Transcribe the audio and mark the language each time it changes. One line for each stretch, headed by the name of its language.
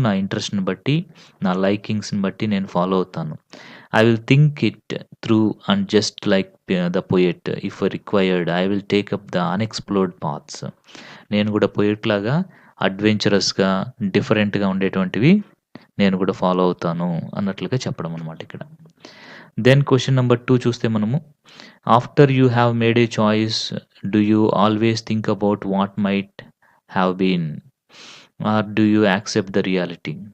Telugu: నా ఇంట్రెస్ట్‌ని బట్టి, నా లైకింగ్స్‌ని బట్టి నేను ఫాలో అవుతాను.
English: I will think it through and just like the poet, if required, I will take up the unexplored paths.
Telugu: నేను కూడా పొయెట్ లాగా అడ్వెంచరస్‌గా, డిఫరెంట్‌గా ఉండేటువంటివి నేను కూడా ఫాలో అవుతాను అన్నట్లుగా చెప్పడం అనమాట ఇక్కడ.
English: then question number 2
Telugu: చూస్తే మనము
English: After you have made a choice do you always think about what might have been or do you accept the reality?